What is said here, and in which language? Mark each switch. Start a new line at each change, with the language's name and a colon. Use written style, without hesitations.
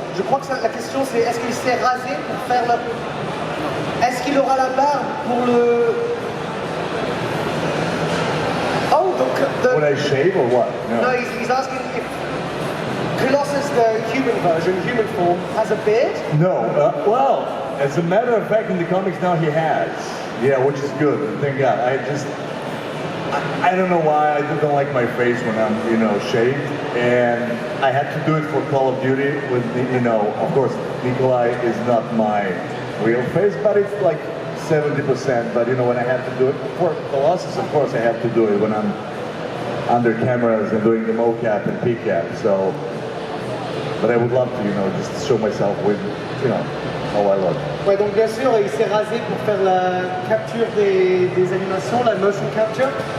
French: Je crois que la question c'est est-ce qu'il s'est rasé pour faire la... Est-ce qu'il aura la barbe pour le... Oh,
English: Would I shave or what? No, he's asking if Colossus, the human version, human form, has a beard? No, well, as a matter of fact, in the comics now he has. Yeah, which is good, thank God. I don't know why, I just don't like my face when I'm, you know, shaved. And I had to do it for Call of Duty with, you know, of course, Nikolai is not my real face, but it's like 70%. But, you know, when I have to do it for Colossus, of course I have to do it when I'm under cameras and doing the mocap and PCAP. So, but I would love to, you know, just show myself with, you know, how I look.
French: Ouais, donc bien sûr, il s'est rasé pour faire la capture des animations, la motion capture.